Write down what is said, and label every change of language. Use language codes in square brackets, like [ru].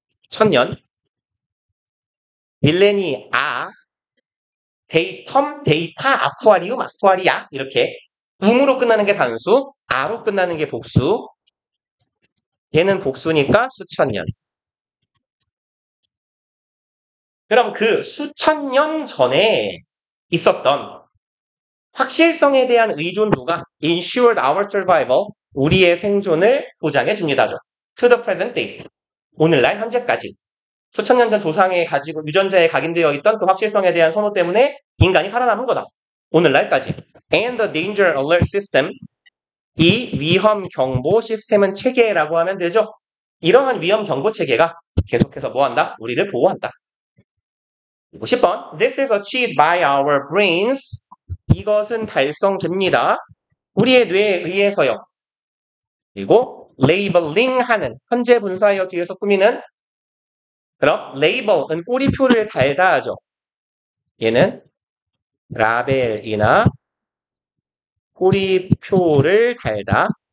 [ko] 천년 밀레니아 데이텀 데이터 아쿠아리움 아쿠아리아 이렇게 음으로 끝나는 게 단수 아로 끝나는 게 복수 얘는 복수니까 수천년. 그럼 그 수천 년 전에 있었던 확실성에 대한 의존도가 [en] ensured our survival, [ko] 우리의 생존을 보장해 줍니다죠. [en] To the present day, [ko] 오늘날 현재까지. 수천 년 전 조상에 가지고 유전자에 각인되어 있던 그 확실성에 대한 선호 때문에 인간이 살아남은 거다. 오늘날까지. [en] And the danger alert system, [ko] 이 위험 경보 시스템은 체계라고 하면 되죠. 이러한 위험 경보 체계가 계속해서 뭐한다? 우리를 보호한다. [en] 10번 This is achieved by our brains. [ko] 이것은 달성됩니다. 우리의 뇌에 의해서요. 그리고 레이블링 하는 현재 분사여 뒤에서 꾸미는 그럼 레이블은 꼬리표를 달다 하죠. 얘는 라벨이나 꼬리표를 달다.